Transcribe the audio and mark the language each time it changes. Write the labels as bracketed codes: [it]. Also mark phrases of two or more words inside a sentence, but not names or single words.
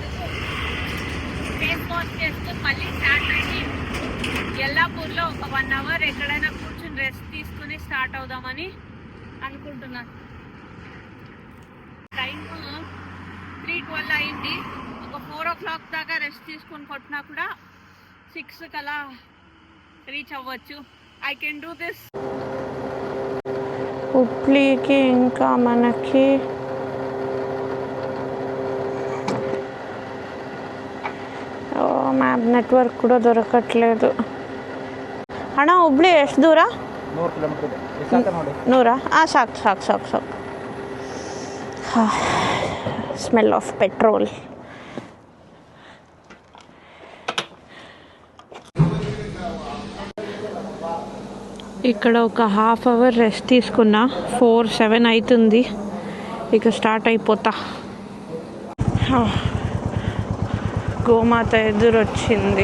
[te] ఫేస్ వాష్ చేసుకుని మళ్ళీ స్టార్ట్ అయ్యి యల్లాపూర్లో ఒక 1 అవర్ ఎక్కడైనా కూర్చుని రెస్ట్ తీసుకుని స్టార్ట్ అవుదామని అనుకుంటున్నాను. టైం 3:12 అయింది. ఒక 4 o'clock దాకా రెస్ట్ తీసుకొని కొట్టినా కూడా 6 కలా రీచ్ అవ్వచ్చు. [en] I can do this. [te] హుబ్లీకి ఇంకా మనకి [en] map network [te] కూడ దొరకట్లేదు. [kn] ಅಣ್ಣ ಹುಬ್ಳಿ ಎಷ್ಟು ದೂರ? 100 ಕಿಲೋಮೀಟರ್ ಇದೆ. ಎಷ್ಟು ನೋಡಿ? [en] 100? ಸಾಕು. smell of petrol. [te] ఇక్కడ ఒక హాఫ్ అవర్ రెస్ట్ తీసుకున్నా. 4:07 అవుతుంది. ఇక స్టార్ట్ అయిపోతా. గోమాత ఎదురొచ్చింది.